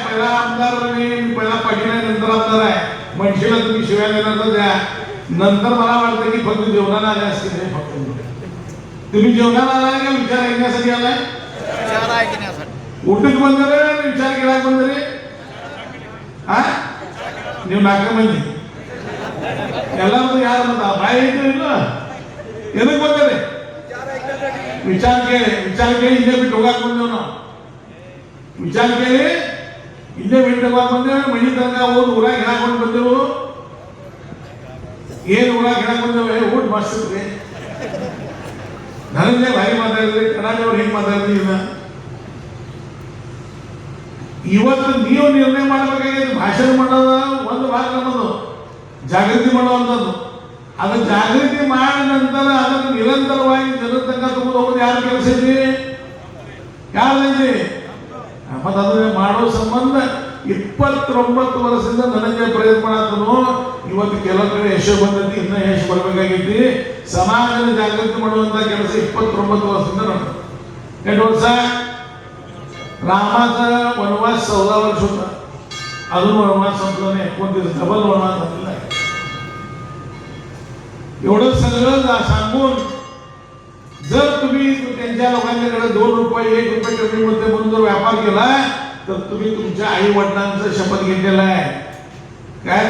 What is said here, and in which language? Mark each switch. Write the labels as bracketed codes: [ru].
[mr] पहिला आमदार मी पहिला पाटील आहे, नंतर आमदार आहे. मनशीला तुम्ही शिवाय देणार तर द्या. नंतर मला वाटतं की फक्त जेवणाला आले असतील. हे फक्त तुम्ही जेवणाला आलाय का विचार ऐकण्यासाठी आलाय? उठक बंद रे, विचार केला बंद रे. [kn] हा ನೀವು ನಾಲ್ಕು ಮಂದಿ ಎಲ್ಲರೂ ಯಾರು ಬಂದ ಬಾಯಿ ಇಟ್ಟು ಇಲ್ಲ ಎದಕ್ಕೆ ಬಂದರೆ ವಿಚಾರಕ್ಕೆ ಇಲ್ಲೇ ಬಿಟ್ಟು ಹೋಗಕ್ಕೆ ಬಂದೇವು ನಾವು. ವಿಚಾರಕ್ಕೆ ಇಲ್ಲೇ ಬಿಟ್ಟು ಹೋಗಕ್ಕೆ ಬಂದೇವು. ಮನಿ ತನಕ ಹೋಗಿ ಊರಾಗ ಹಾಕೊಂಡು ಬಂದೆವು. ಏನು ಊರಾಗ ಹೇಳಕ್ ಬಂದೇವೆ? ಊಟ ಮಸ್ತ್ ರೀ. ನನಗೆ ಭಾರಿ ಮಾತಾಡಿದ್ರಿ, ಕನ್ನಡವ್ರು ಹೆಂಗೆ ಮಾತಾಡಿದ್ರಿ ಇಲ್ಲ. ಇವತ್ತು ನೀವು ನಿರ್ಣಯ ಮಾಡಬೇಕಾಗಿದೆ. ಭಾಷಣ ಮಾಡೋದ ಒಂದು ಭಾಗ ನಮ್ಮದು, ಜಾಗೃತಿ ಮಾಡುವಂಥದ್ದು. ಅದು ಜಾಗೃತಿ ಮಾಡಿದ ನಂತರ ಅದನ್ನು ನಿರಂತರವಾಗಿ ಜನರ ತನಕ ತಗೊಂಡು ಹೋಗೋದು ಯಾರ ಕೆಲಸ ಐತಿ? ಯಾರೈತಿ? ಮತ್ತು ಅದನ್ನ ಮಾಡೋ ಸಂಬಂಧ 29 ವರ್ಷದಿಂದ ನನಗೆ ಪ್ರಯತ್ನ ಮಾಡತ್ತನು. ಇವತ್ತು ಕೆಲವು ಕಡೆ ಯಶೋ ಬಂದೈತಿ, ಇನ್ನೂ ಯಶ್ ಬರಬೇಕಾಗೈತಿ. ಸಮಾಜದ ಜಾಗೃತಿ ಮಾಡುವಂತ ಕೆಲಸ 29 ವರ್ಷದಿಂದ ನಡೆದ. ಎಷ್ಟು ವರ್ಷ? [mr] ರಾಮಾचा वनवास 14 वर्ष होता. अजून वनवास संपला नाही. 29 डबल वनवास झालेला आहे. एवढं सगळं सांगून जर तुम्ही त्यांच्या लोकांच्याकडे 2 रुपये 1 रुपये कमी मध्ये म्हणून जर व्यापार केला तर तुम्ही तुमच्या आई वडिलांचं शपथ घेतलेलं आहे. काय?